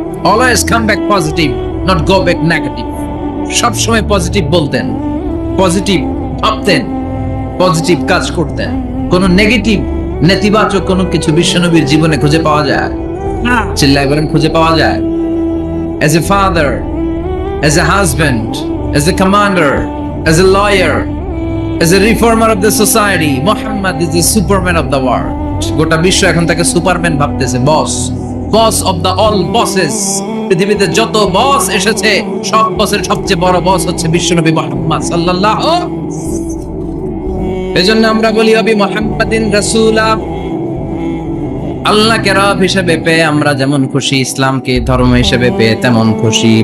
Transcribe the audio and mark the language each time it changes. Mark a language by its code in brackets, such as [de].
[en] Always come back positive, not go back negative. [bn] সব সময় positive বলতেন, পজিটিভ ভাবতেন, পজিটিভ কাজ করতেন। কোন নেগেটিভ, নেতিবাচক কোনো কিছু বিশ্বনবীর জীবনে খুঁজে পাওয়া যায় না। চিল্লায় বলেন খুঁজে পাওয়া যায়? [en] As a father, as a husband, as a commander, as a lawyer, as a reformer of the society, Muhammad is the superman of the world. [bn] গোটা বিশ্ব এখন তাকে সুপারম্যান ভাবতেছে, [en] Boss of the all bosses. [bn] পৃথিবীতে যত বস এসেছে, সব বসের সবচেয়ে বড় বস হচ্ছে বিশ্বনবী মুহাম্মদ সাল্লাল্লাহু। এজন্য আমরা বলি [ar] ওয়াবি মুহাম্মাদিন রাসূলা, [bn] আল্লাহকে রব হিসেবে পেয়ে আমরা যেমন খুশি, ইসলামকে ধর্ম হিসেবে পেয়ে তেমন খুশি।